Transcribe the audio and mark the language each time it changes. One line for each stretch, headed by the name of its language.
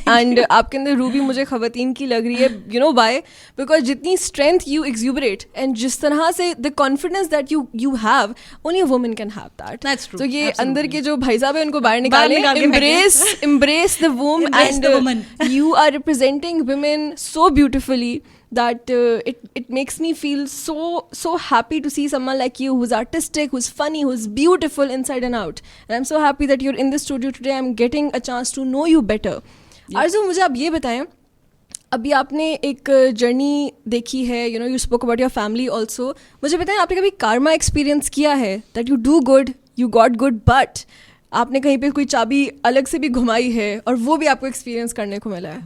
Urdu: And آپ کے اندر روح بھی مجھے خواتین کی لگ رہی ہے.
English: You know why? Because جتنی strength you exuberate and
Urdu: جس طرح سے
English: the confidence that you have, only a woman can have that. That's true.
Urdu: تو یہ
English: Absolutely.
Urdu: اندر کے جو بھائی صاحب ہیں ان کو باہر نکالیں.
English: Embrace the womb. Embrace and the woman. You are representing women so beautifully that it makes me feel so happy to see someone like you who's artistic, who's funny, who's beautiful inside and out. And I'm so happy that you're in the studio today. I'm getting a chance to know you better.
Urdu: Arzu, مجھے آپ یہ بتائیں, ابھی آپ نے ایک journey دیکھی ہے,
English: You know you spoke about your family also.
Urdu: مجھے بتائیں آپ نے کبھی کارما ایکسپیرینس کیا ہے
English: that you do good, you got good, but
Urdu: آپ نے کہیں پہ کوئی چابی الگ سے بھی گھمائی ہے اور وہ بھی آپ کو ایکسپیرینس کرنے کو ملا ہے؟